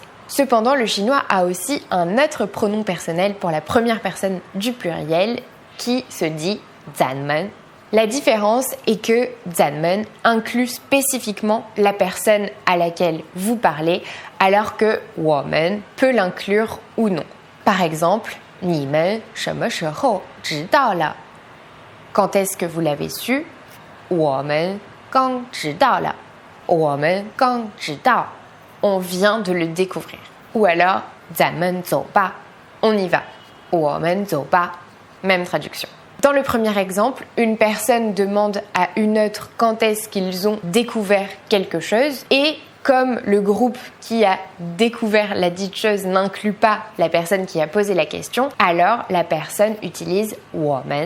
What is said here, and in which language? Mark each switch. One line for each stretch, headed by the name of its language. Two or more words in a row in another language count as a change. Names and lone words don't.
French: Cependant, le chinois a aussi un autre pronom personnel pour la première personne du pluriel qui se dit 咱们. La différence est que 咱们 inclut spécifiquement la personne à laquelle vous parlez alors que 我们 peut l'inclure ou non. Par exemple,
Chinese: 你们什么时候知道了?
French: Quand est-ce que vous l'avez su?
Chinese: 我们刚知道了. 我们刚知道.
French: On vient de le découvrir. Ou alors,
Chinese: 咱们走吧.
French: On y va.
Chinese: 我们走吧.
French: Même traduction. Dans le premier exemple, une personne demande à une autre quand est-ce qu'ils ont découvert quelque chose et comme le groupe qui a découvert la dite chose n'inclut pas la personne qui a posé la question, alors la personne utilise 我们.